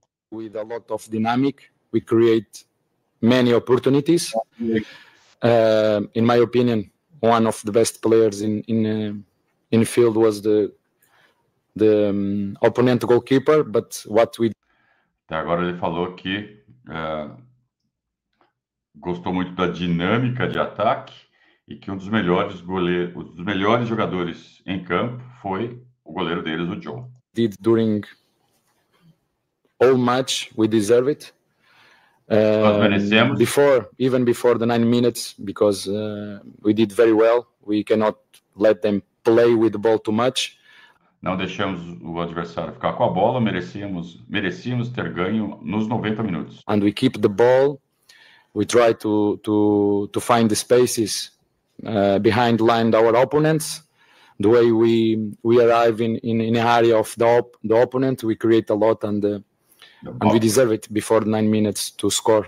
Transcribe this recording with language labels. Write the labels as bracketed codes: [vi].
[en] With a lot of dynamic, we create many opportunities. In my opinion, one of the best players in field was the opponent goalkeeper. But what we [pt] até agora ele falou que gostou muito da dinâmica de ataque e que um dos melhores jogadores em campo foi o goleiro deles, o John. [en] Did during all match, we deserve it. [pt] Nós merecemos. [en] Even before the 9 minutes, because we did very well. We cannot let them play with the ball too much. [pt] Não deixamos o adversário ficar com a bola, merecíamos ter ganho nos 90 minutos. [en] And we keep the ball. We try to find the spaces behind line our opponents. The way we arrive in the area of the opponent, we create a lot and we deserve it before 9 minutes to score.